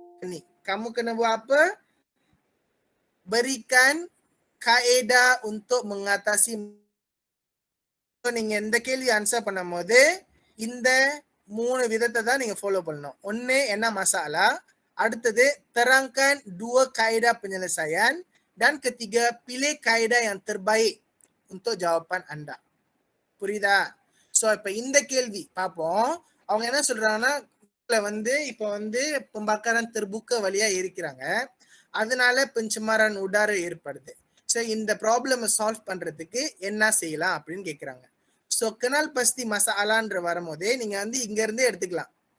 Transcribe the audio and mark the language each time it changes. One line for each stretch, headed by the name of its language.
Malay: Ni, kamu kena buat apa? Berikan kaedah untuk mengatasi.
Tamil: நீங்க இந்த கேள்வி ஆன்சர் பண்ணும்போது இந்த 3 விதத்தை தான் நீங்க ஃபாலோ பண்ணணும். ஒன்னு என்ன மசாலா, அடுத்தது
Malay: terangkan 2 kaedah penyelesaian, dan ketiga pilih kaedah yang terbaik untuk jawapan anda.
Tamil: புரியுதா? சோ இப்ப இந்த கேள்வி பாப்போம். அவங்க என்ன சொல்றாங்கன்னா வந்து இப்ப வந்து பம்பakaran terbuka வழியா இருக்கிறாங்க, அதனால
Malay: pencemaran udara
Tamil: ஏற்படுது. சோ இந்த ப்ராப்ளமை சால்வ் பண்றதுக்கு என்ன செய்யலாம் அப்படின்னு கேக்குறாங்க. சோ
Malay: kenal pasti masalah
Tamil: ன்ற வரும்போதே நீங்க வந்து இங்க இருந்தே எடுத்துக்கலாம்.